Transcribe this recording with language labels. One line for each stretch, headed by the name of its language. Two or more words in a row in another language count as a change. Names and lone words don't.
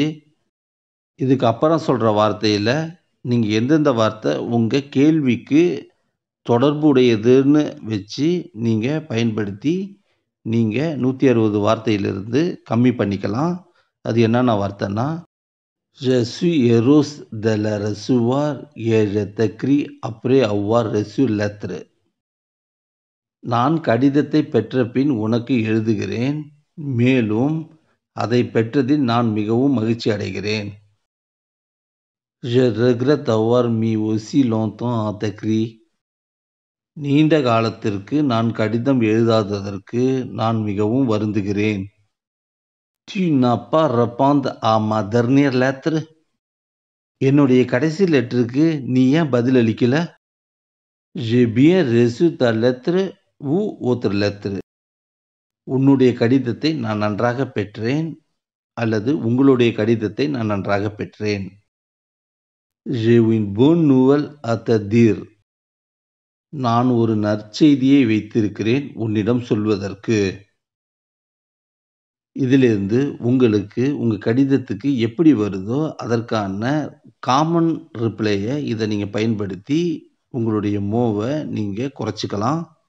Tamil: இதுக்கு அப்புறம் சொல்ற வார்த்தையில நீங்க எந்தெந்த வார்த்தை உங்க கேள்விக்கு தொடர்புடையதுன்னு வச்சு நீங்க பயன்படுத்தி நீங்க 160 வார்த்தையிலிருந்து கம்மி பண்ணிக்கலாம். அது என்னென்ன வார்த்தைன்னா,
French: Je suis heureuse de la recevoir et je t'écris après avoir reçu lettre.
Tamil: நான் கடிதத்தை பெற்ற பின் உனக்கு எழுதுகிறேன். மேலும் அதை பெற்றதில் நான் மிகவும் மகிழ்ச்சி அடைகிறேன்.
French: Je regrette d'avoir mis aussi longtemps à t'écrire.
Tamil: நீண்ட காலத்திற்கு நான் கடிதம் எழுதாததற்கு நான் மிகவும் வருந்துகிறேன்.
French: Tu n'as pas répondu à ma dernière lettre.
Tamil: என்னுடைய கடைசி லெட்டருக்கு நீ ஏன் பதில் அளிக்கல?
French: J'ai bien reçu ta lettre ou autre lettre.
Tamil: உன்னுடைய கடிதத்தை நான் நன்றாக பெற்றேன் அல்லது உங்களுடைய கடிதத்தை நான் நன்றாக பெற்றேன்.
French: J'ai une bonne nouvelle à te dire.
Tamil: நான் ஒரு நற்செய்தியை வைத்திருக்கிறேன் உன்னிடம் சொல்வதற்கு. இதிலிருந்து உங்களுக்கு உங்க கடிதத்துக்கு எப்படி வருதோ அதற்கான
English: common reply
Tamil: இத நீங்க பயன்படுத்தி உங்களுடைய மோவ நீங்க குறைச்சுக்கலாம்.